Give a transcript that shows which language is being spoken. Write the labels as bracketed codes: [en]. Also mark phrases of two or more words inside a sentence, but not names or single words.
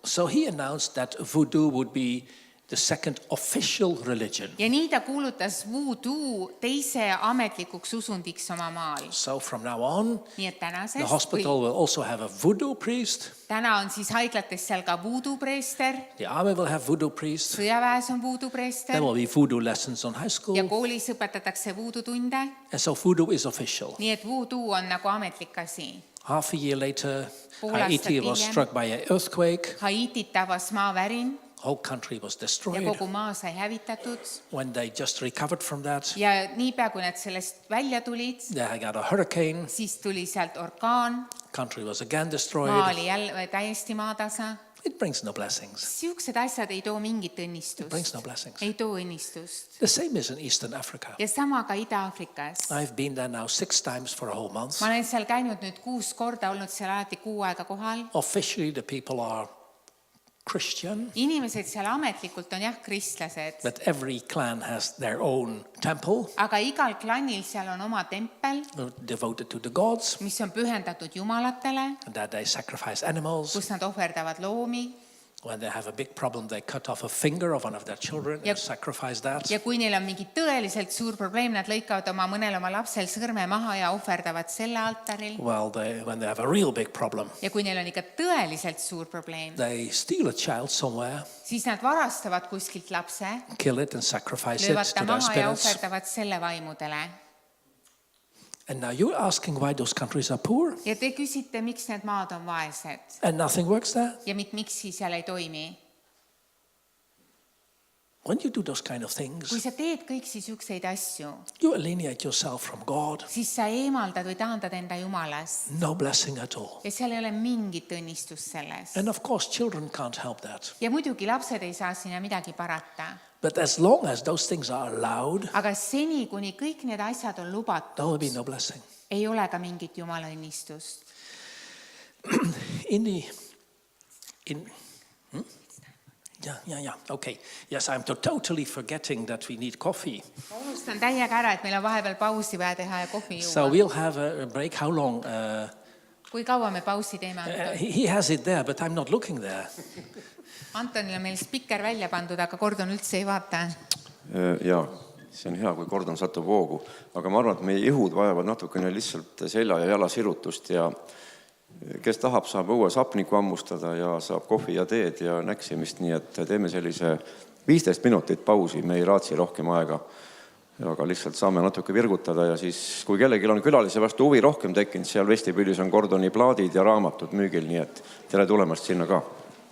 [en] So he announced that voodoo would be the second official religion. [et] Ja nii ta kuulutas voodoo teise ametlikuks usundiks oma maal. [en] So from now on, [et] Nii et [en] the hospital will also have a voodoo priest. [et] täna on siis haiglates seal ka voodoo preester, [en] The army will have voodoo priest. [et] sõjaväes on voodoo [en] There [et] preester [en] will be voodoo lessons on high [et] ja [en] school. [et] koolis õpetatakse voodoo tunde. [en] And so voodoo is official. [et] Nii et voodoo on nagu ametlik asi. [en] Half a year later, [et] Pool [en] Haiti [et] aastat [en] was [et] hiljem. [en] struck by an earthquake. [et] Haitit tabas maavärin [en] Whole country was [et] ja [en] destroyed. [et] kogu maa sai hävitatud. [en] When they just recovered from that, [et] Ja niipea, kui nad sellest välja tulid, [en] they got a hurricane. [et] siis tuli sealt orkaan, [en] Country was again [et] maa [en] destroyed. [et] oli jälle täiesti maatasa. [en] It brings no blessings. [et] Siuksed asjad ei too mingit [en] It brings [et] õnnistust. [en] no blessings. [et] Ei too õnnistust. [en] The same is in Eastern Africa. [et] Ja sama ka Ida-Aafrikas. [en] I've been there now 6 times for a whole month. [et] Ma olen seal käinud nüüd 6 korda, olnud seal alati 6 aega kohal. [en] Officially, the people are Christian, [et] Inimesed seal ametlikult on jah kristlased, [en] but every clan has their own temple [et] aga igal klannil seal on oma tempel, [en] devoted to the gods, [et] mis on pühendatud jumalatele, [en] and that they sacrifice animals. [et] kus nad ohverdavad loomi. [en] When they have a big problem, they cut off a finger of one of their children Yep. and sacrifice that. [et] Ja kui neil on mingi tõeliselt suur probleem, nad lõikavad mõnel oma lapsel sõrme maha ja ohverdavad selle altaril. [en] Well, when they have a real big problem, [et] Ja kui neil on ikka tõeliselt suur probleem, [en] they steal a child somewhere, [et] siis nad varastavad kuskilt lapse, [en] kill it and sacrifice it [et] löövad ta [en] to their [et] maha ja [en] spirits. [et] ohverdavad selle vaimudele. [en] And now you're asking why those countries are poor [et] Ja te küsite, miks need maad on vaesed [en] and nothing works there? [et] ja miks siis seal ei toimi. [en] When you do those kind of things, [et] Kui sa teed kõik siis ükseid asju, [en] you alienate yourself from God. [et] siis sa eemaldad või taandad enda jumalas. [en] No blessing at all. [et] Ja seal ei ole mingit õnnistust selles. [en] And of course, children can't help that. [et] Ja muidugi lapsed ei saa sinna midagi parata. [en] But as long as those things are allowed, [et] Aga seni, kuni kõik need asjad on [en] there will [et] lubatud, [en] be no blessing. [et] ei ole ka mingit jumala õnnistust. [en] Yeah. Okay. Yes, I'm totally forgetting that we need coffee. [et] Ma unustan täiega ära, et meil on vahepeal pausi vaja teha ja kohvi [en] So [et] juua. [en] we'll have a break. How long? [et] Kui kaua me pausi teeme? [en] He has it there, but I'm not looking there. [et] Antonil on meil spikker välja pandud, aga Gordon üldse ei vaata. Jaa, see on hea, kui Gordon satub hoogu. Aga ma arvan, et meie ihud vajavad natukene lihtsalt selja ja jala sirutust ja kes tahab, saab õues hapniku ammustada ja saab kohvi ja teed ja näksimist, nii et teeme sellise 15 minutit pausi, me ei raatsi rohkem aega, aga lihtsalt saame natuke virgutada ja siis, kui kellelgi on külalise vastu huvi rohkem tekkinud, seal vestibüülis on Gordoni plaadid ja raamatud müügil, nii et tere tulemast sinna ka.